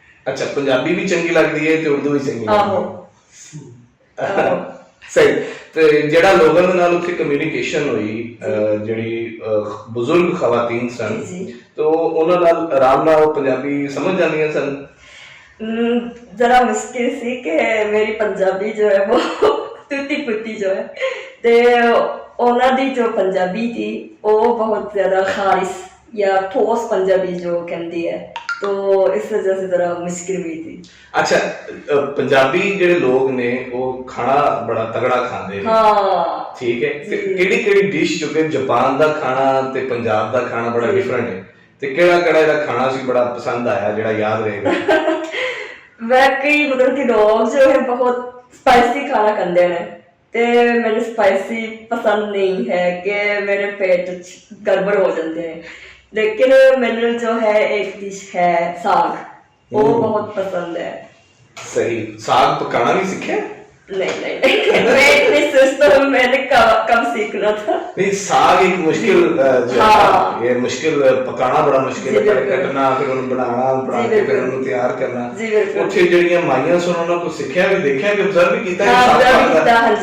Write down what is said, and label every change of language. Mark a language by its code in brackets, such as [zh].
[hi] अच्छा, पंजाबी भी चंगी लगती है ते उर्दू भी चंगी [pa] आहो [hi] लगती है। सही। [pa] ਤੇ ਜਿਹੜਾ ਲੋਕਾਂ ਦੇ ਨਾਲ ਉੱਥੇ ਕਮਿਊਨੀਕੇਸ਼ਨ ਹੋਈ, ਜਿਹੜੀ ਬਜ਼ੁਰਗ ਖਵਾਤੀਨ ਸਨ, तो ਉਹਨਾਂ ਨਾਲ ਆਰਾਮ ਨਾਲ ਉਹ ਪੰਜਾਬੀ ਸਮਝ ਜਾਂਦੀਆਂ ਸਨ? [hi] जरा मुश्किल सी कि मेरी पंजाबी जो है वो टूटी फूटी जो है, ते ਉਹਨਾਂ ਦੀ जो पंजाबी थी वो बहुत ज्यादा खारिश या ठोस पंजाबी जो कहती है, तो इस वजह से जरा मुश्किल हुई थी। [pa] अच्छा, पंजाबी ਜਿਹੜੇ ਲੋਕ ਨੇ ਉਹ ਖਾਣਾ ਬੜਾ ਤਗੜਾ ਖਾਂਦੇ ਨੇ। ਹਾਂ ਠੀਕ ਹੈ। ਤੇ ਕਿਹੜੀ ਕਿਹੜੀ ਡਿਸ਼ ਜੋ ਕਿ ਜਾਪਾਨ ਦਾ ਖਾਣਾ ਤੇ ਪੰਜਾਬ ਦਾ ਖਾਣਾ ਬੜਾ ਡਿਫਰੈਂਟ ਹੈ, ਤੇ ਕਿਹੜਾ ਕਿਹੜਾ ਇਹਦਾ ਖਾਣਾ ਸੀ ਬੜਾ ਪਸੰਦ ਆਇਆ ਜਿਹੜਾ ਯਾਦ ਰਹੇਗਾ? [hi] वाकई मतलब कि लोग जो है बहुत स्पाइसी खाना खाते हैं, ते मैंने स्पाइसी पसंद नहीं है कि मेरे पेट गड़बड़ हो जाते हैं, लेकिन मैंने जो है एक डिश है साग, वो बहुत पसंद है। सही। साग पकाना भी सीखे? नहीं मैं इतनी सोचता हूँ मैंने कब सीखना था। नहीं, साग एक मुश्किल जो हाँ। है, ये मुश्किल पकाना बड़ा मुश्किल है, कटना फिर उन्हें बनाना, बना के फिर उन्हें तैयार करना। [pa] ਉੱਥੇ ਜਿਹੜੀਆਂ ਮਾਈਆਂ ਸਨ ਉਹਨਾਂ ਕੋਲ ਸਿੱਖਿਆ ਵੀ, ਦੇਖਿਆ ਵੀ, ਅਬਜ਼ਰਵ ਵੀ ਕੀਤਾ ਹੈ ਸਾਗ ਪਕਾਉਂਦਾ?